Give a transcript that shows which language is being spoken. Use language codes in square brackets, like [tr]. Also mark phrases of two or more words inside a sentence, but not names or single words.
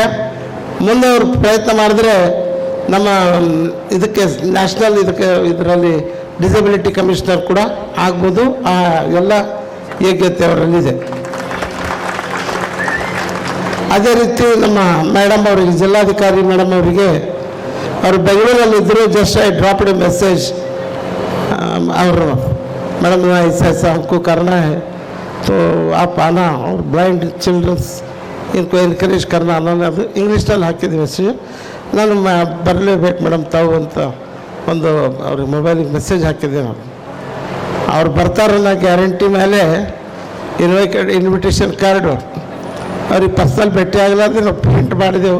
[kn] ಮುಂದೆ ಅವರು ಪ್ರಯತ್ನ ಮಾಡಿದ್ರೆ ನಮ್ಮ ಇದಕ್ಕೆ ನ್ಯಾಷನಲ್ ಇದರಲ್ಲಿ [en] disability commissioner [kn] ಕೂಡ ಆಗ್ಬೋದು. ಆ ಎಲ್ಲ ಯೋಗ್ಯತೆ ಅವರಲ್ಲಿದೆ. ಅದೇ ರೀತಿ ನಮ್ಮ ಮೇಡಮ್ ಅವರಿಗೆ, ಜಿಲ್ಲಾಧಿಕಾರಿ ಮೇಡಮ್ ಅವರಿಗೆ, ಅವರು ಬೆಂಗಳೂರಲ್ಲಿದ್ದರು. [en] just I dropped a message, [hi] ಅವರು मैडम ऐसा ऐसा हमको करना है तो आप आना, और [en] blind childrens [hi] इनको एनकरेज करना [kn] ಅನ್ನೋದು ಅದು ಇಂಗ್ಲೀಷ್ನಲ್ಲಿ ಹಾಕಿದ್ದೆ ಮೆಸೇಜ್. ನಾನು ಬರಲೇಬೇಕು ಮೇಡಮ್ ತಾವು ಅಂತ ಒಂದು ಅವ್ರಿಗೆ ಮೊಬೈಲಿಗೆ ಮೆಸೇಜ್ ಹಾಕಿದ್ದೆ. ನಾನು ಅವ್ರು ಬರ್ತಾರನ್ನ ಗ್ಯಾರಂಟಿ ಮೇಲೆ [en] invitation card [kn] ಅವ್ರಿಗೆ ಪರ್ಸನಲ್ ಭೇಟಿ ಆಗಲಾರ್ದೆ ನಾವು ಪ್ರಿಂಟ್ ಮಾಡಿದೆವು.